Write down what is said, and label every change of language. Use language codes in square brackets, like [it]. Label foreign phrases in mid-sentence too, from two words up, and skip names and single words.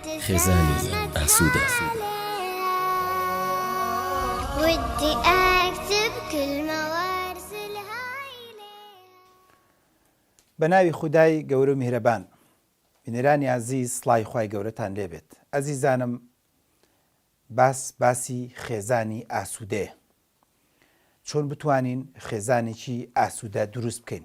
[ckb] خێزانی ئاسوودە. [ar] ودي أكتب كلمة وأرسل هاي [ckb] بە ناوی خودای گەورە و میهرەبان. بینەرانی عەزیز، سڵای خوای گەورەتان لێبێت. ئەزیزانم، باسی خێزانی ئاسوودەیە. چۆن بتوانین خێزانێکی ئاسوودە دروست بکەین.